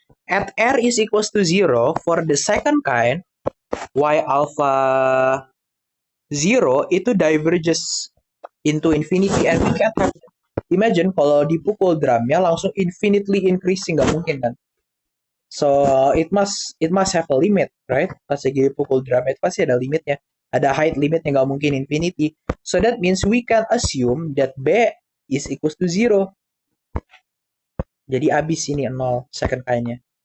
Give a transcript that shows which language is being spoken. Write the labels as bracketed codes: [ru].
[en] At R is equals to 0, for the second kind, Y alpha 0 itu diverges into infinity, and we can't have, imagine [id] kalau dipukul drumnya langsung [en] infinitely increasing, [id] nggak mungkin kan. [en] So it must have a limit, right? [id] Pas lagi dipukul drum itu pasti ada limitnya. Ada height limit yang nggak mungkin infinity. [en] So that means we can assume that B is equals to 0. [id] Jadi abis ini 0 second kind-nya.